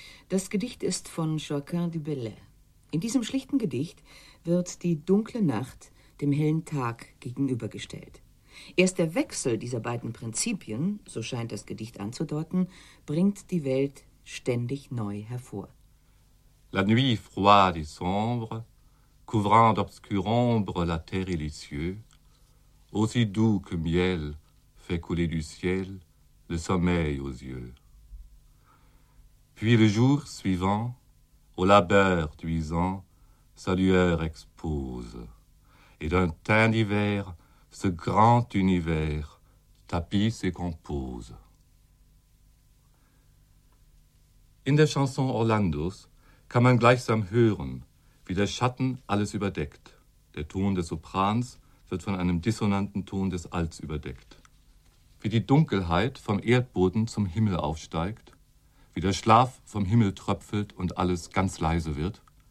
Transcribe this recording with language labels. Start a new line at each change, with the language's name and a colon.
German: Das Gedicht ist von Joaquin du Bellay. In diesem schlichten Gedicht wird die dunkle Nacht dem hellen Tag gegenübergestellt. Erst der Wechsel dieser beiden Prinzipien, so scheint das Gedicht anzudeuten, bringt die Welt ständig neu hervor.
French: La nuit froide et sombre, couvrant d'obscure ombre la terre et les cieux, aussi doux que miel fait couler du ciel le sommeil aux yeux. Puis le jour suivant, au labeur duisant, sa lueur expose, et d'un teint d'hiver, ce grand univers tapisse et compose.
German: In der Chanson Orlandos kann man gleichsam hören, wie der Schatten alles überdeckt. Der Ton des Soprans wird von einem dissonanten Ton des Alts überdeckt. Wie die Dunkelheit vom Erdboden zum Himmel aufsteigt, wie der Schlaf vom Himmel tröpfelt und alles ganz leise wird.